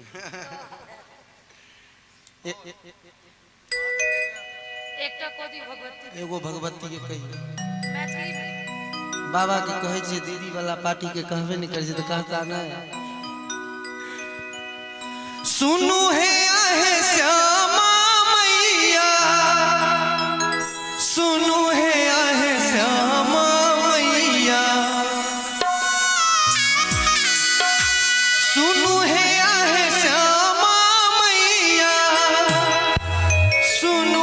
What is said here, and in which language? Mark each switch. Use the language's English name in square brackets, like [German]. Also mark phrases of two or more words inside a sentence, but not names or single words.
[Maithili] एकटा कोदी भगवती एगो भगवती के कहियो मैथिली में बाबा के कहे छे दीदी वाला पार्टी के कहबे नहीं करे छे तो कहता ना सुनु है आहे श्यामा मैया सुनु है आहे श्यामा मैया सुनु है आहे श्यामा मैया सुनु